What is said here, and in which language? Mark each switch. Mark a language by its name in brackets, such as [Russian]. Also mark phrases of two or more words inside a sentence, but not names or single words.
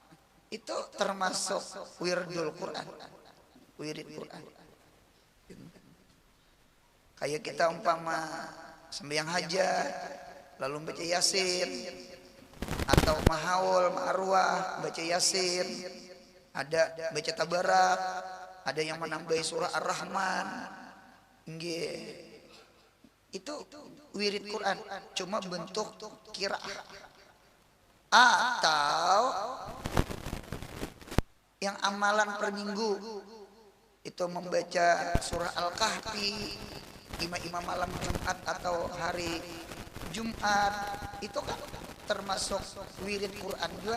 [Indonesian] Itu termasuk wirdul Quran. wirid Quran. Kayak kita umpama sembahyang hajat lalu baca Yasin, atau mahaul ma'arwah baca Yasin, ada baca tabarak, ada yang menambahi surah Ar-Rahman. Itu wirid Quran, cuma bentuk qiraah. Atau yang amalan per minggu itu membaca surah Al-Kahfi imam malam Jumat atau hari Jumat, itu kan termasuk wirid Quran juga.